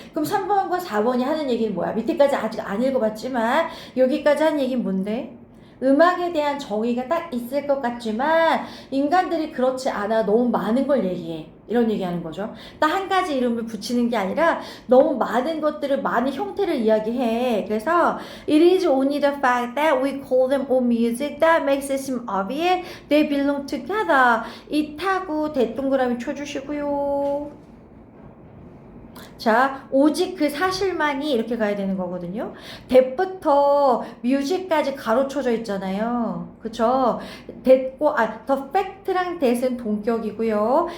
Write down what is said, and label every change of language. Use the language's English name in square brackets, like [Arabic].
[Korean] 그럼 3번과 4번이 하는 얘기는 뭐야? 밑에까지 아직 안 읽어봤지만 여기까지 한 얘기는 뭔데? 음악에 대한 정의가 딱 있을 것 같지만 인간들이 그렇지 않아. 너무 많은 걸 얘기해. 이런 얘기하는 거죠. 딱 한 가지 이름을 붙이는 게 아니라 너무 많은 것들을, 많은 형태를 이야기해. 그래서 [English] it is only the fact that we call them all music that makes it seem obvious they belong together. [Korean] it하고 대동그라미 쳐주시고요. 자, 오직 그 사실만이 이렇게 가야 되는 거거든요. that부터 music까지 가로쳐져 있잖아요. 그쵸? that고, the fact랑 that은 동격이고요.